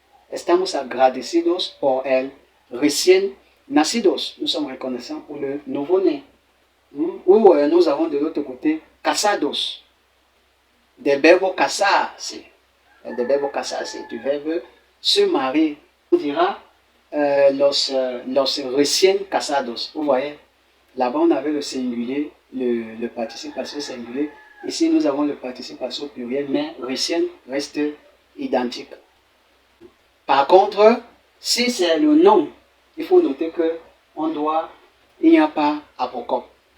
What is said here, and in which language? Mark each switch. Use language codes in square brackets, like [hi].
[es] Estamos agradecidos por el recién nacidos. [fr] Nous sommes reconnaissants pour le nouveau-né. Ou nous avons de l'autre côté casados. [es] Del verbo casarse. Del verbo casarse, [fr] du verbe se marier. On dira [es] los recién casados. [fr] Vous voyez, là-bas on avait le singulier, le participe passé singulier. Ici nous avons le participe passé au pluriel, mais recién reste identique. Par contre, si c'est le nom, il faut noter que il n'y a pas apocope.